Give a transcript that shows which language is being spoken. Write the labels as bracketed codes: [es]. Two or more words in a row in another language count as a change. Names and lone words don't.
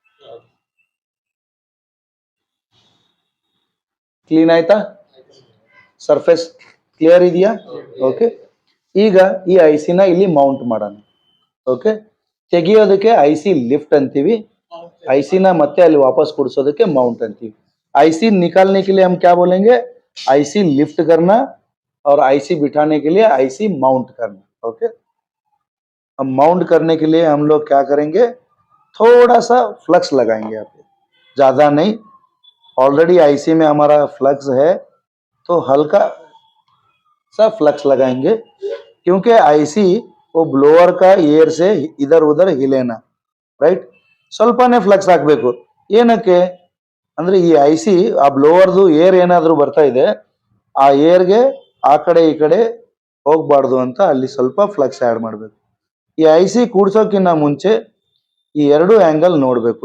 [kn] ಕ್ಲೀನ್ ಆಯ್ತಾ? [en] surface clear [kn] ಇದೆಯಾ? ಓಕೆ, ಈಗ ಈ ICನ ಇಲ್ಲಿ ಮೌಂಟ್ ಮಾಡೋಣ. ಓಕೆ, ತೆಗಿಯೋದಕ್ಕೆ [en] IC lift [kn] ಅಂತೀವಿ, ICನ ಮತ್ತೆ ಅಲ್ಲಿ ವಾಪಸ್ ಕೂಡ್ಸೋದಕ್ಕೆ ಮೌಂಟ್ ಅಂತೀವಿ. [hi] IC निकालने के लिए हम क्या बोलेंगे, [en] IC lift [hi] करना, और IC बिठाने के लिए [en] IC mount [hi] करना. ओके, अब माउंट करने के लिए हम लोग क्या करेंगे, थोड़ा सा फ्लक्स लगाएंगे, आप ज्यादा नहीं. ऑलरेडी IC में हमारा फ्लक्स है, तो हल्का सा फ्लक्स लगाएंगे, क्योंकि IC वो ब्लोअर का एयर से इधर उधर हिलेना, राइट? [kn] ಸ್ವಲ್ಪನೇ ಫ್ಲಕ್ಸ್ ಹಾಕಬೇಕು. ಏನಕ್ಕೆ ಅಂದ್ರೆ ಈ IC ಆ ಬ್ಲೋವರ್ದು ಏರ್ ಏನಾದರೂ ಬರ್ತಾ ಇದೆ, ಆ ಏರ್ಗೆ ಆ ಕಡೆ ಈ ಕಡೆ ಹೋಗ್ಬಾರ್ದು ಅಂತ ಅಲ್ಲಿ ಸ್ವಲ್ಪ ಫ್ಲಕ್ಸ್ ಆ್ಯಡ್ ಮಾಡಬೇಕು. ಈ IC ಕೂಡ್ಸೋಕ್ಕಿಂತ ಮುಂಚೆ ಈ ಎರಡು ಆಂಗಲ್ ನೋಡ್ಬೇಕು.